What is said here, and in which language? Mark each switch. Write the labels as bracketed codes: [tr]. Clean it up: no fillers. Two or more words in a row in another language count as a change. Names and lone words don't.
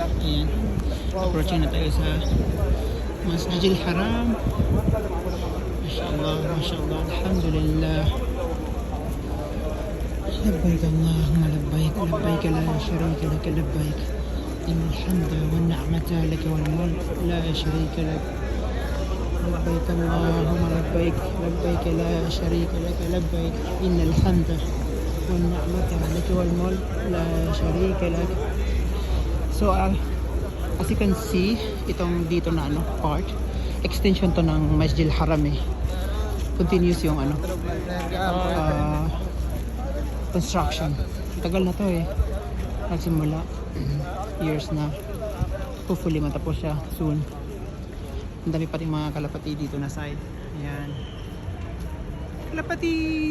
[tl] Ayan. Approaching na tayo sa Masjid al-Haram. [ar] ما شاء الله ما شاء الله الحمد لله. لبيك اللهم لبيك لبيك لا شريك لك لبيك إن الحمد والنعمة لك والملك لا شريك لك لبيك اللهم لبيك لبيك لا شريك لك لبيك إن الحمد والنعمة لك والملك لا شريك لك. [en] So as you can see, [tl] itong dito na part, extension to ng Masjid al-Haram eh. Continuous yung construction. Tagal na to eh. Nagsimula. Years na. Hopefully matapos siya soon. Ang dami pati mga kalapati dito na side. Ayan. Kalapati!